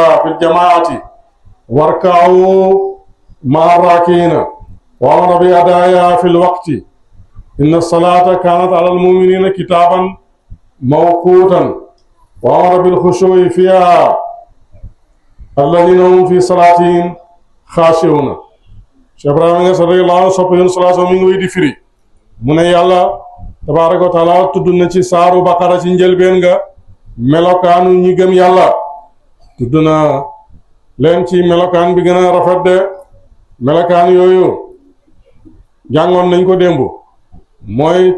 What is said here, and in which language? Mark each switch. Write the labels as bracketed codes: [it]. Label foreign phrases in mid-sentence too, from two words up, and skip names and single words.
[ar] في الجماعة واركعوا مع الراكعين وأمر بأدائها في الوقت إن الصلاة كانت على المؤمنين كتابا موقوتا وأمر بالخشوع فيها الذين هم في صلاتهم خاشعون [wo] Cheikh Ibrahima [ar] رضي الله عنه [wo] sopp Yonent [ar] صلى الله عليه وسلم [wo] mi ngi wéy di firi mu ne yàlla [ar] تبارك وتعالى [wo] tudd na ci saaru Baqara ci njëlbeen nga melokaanu ñi gëm yàlla tudd na leen ci melokaan bi gën a rafet de melokaan yooyu jàngoon nañ ko démb mooy